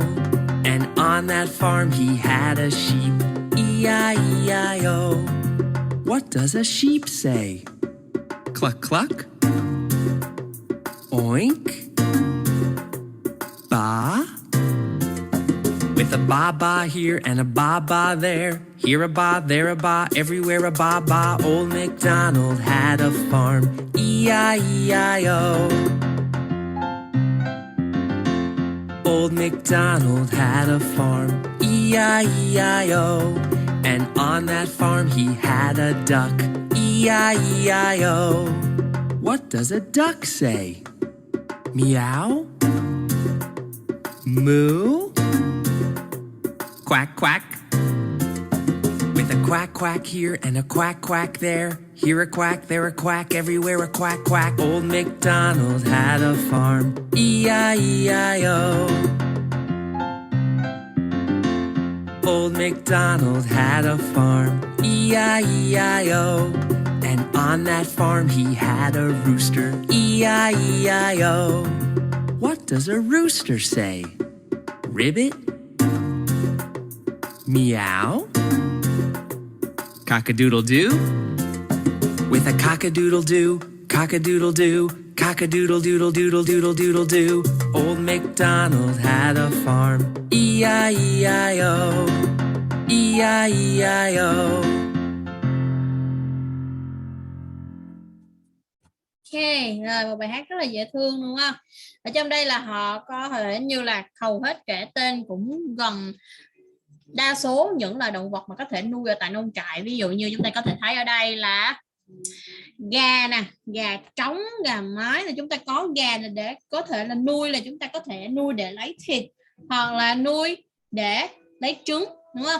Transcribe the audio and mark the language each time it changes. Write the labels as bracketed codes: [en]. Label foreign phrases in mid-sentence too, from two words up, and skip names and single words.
[en] And on that farm he had a sheep, E-I-E-I-O. What does a sheep say? Cluck, cluck. Oink. Ba. With a ba-ba here and a ba-ba there. Here a ba, there a ba, everywhere a ba-ba. Old MacDonald had a farm. E-I-E-I-O. Old MacDonald had a farm. E-I-E-I-O. And on that farm he had a duck. E-I-E-I-O. What does a duck say? Meow? Moo? Quack, quack. With a quack, quack here and a quack, quack there. Here a quack, there a quack, everywhere a quack, quack. Old MacDonald had a farm. E-I-E-I-O. Old MacDonald had a farm. E-I-E-I-O. And on that farm he had a rooster. E-I-E-I-O. What does a rooster say? Ribbit? Meow? Cock-a-doodle-doo? With a cock-a-doodle-doo, cock-a-doodle-doo, cock-a-doodle-doodle-doodle-doodle-doodle-doo. Old MacDonald had a farm. E-I-E-I-O. E-I-E-I-O. [vi] Ok, rồi một bài hát rất là dễ thương đúng không? Ở trong đây là họ có thể như là hầu hết kể tên cũng gần đa số những loài động vật mà có thể nuôi ở tại nông trại. Ví dụ như chúng ta có thể thấy ở đây là gà nè, gà trống, gà mái, thì chúng ta có gà là để có thể là nuôi, là chúng ta có thể nuôi để lấy thịt hoặc là nuôi để lấy trứng, đúng không?